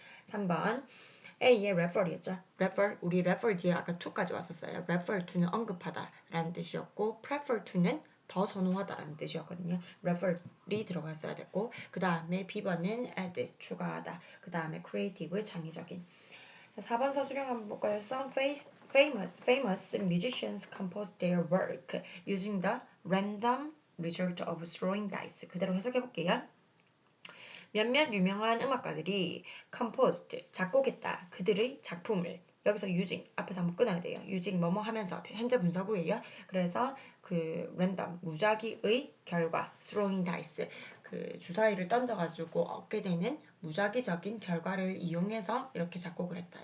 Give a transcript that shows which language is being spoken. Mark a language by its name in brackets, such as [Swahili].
[Korean] 3번 A의 refer이었죠. refer, 우리 refer 뒤에 아까 to까지 왔었어요. [English] refer to [Korean] 는 언급하다라는 뜻이었고 [English] prefer to [Korean] 는 더 선호하다라는 뜻이었거든요. refer이 들어갔어야 됐고 그 다음에 B번은 add, 추가하다. 그 다음에 creative, 창의적인. 4번 서술형 한번 볼까요? [English] Some famous musicians composed their work using the random result of throwing dice. [Korean] 그대로 해석해볼게요. 몇몇 유명한 음악가들이 composed, 작곡했다. 그들의 작품을 여기서 using, 앞에서 한번 끊어야 돼요. using 뭐뭐 하면서 현재 분사구예요. 그래서 그 random, 무작위의 결과, [English] throwing dice, [Korean] 그 주사위를 던져가지고 얻게 되는 무작위적인 결과를 이용해서 이렇게 작곡을 했다.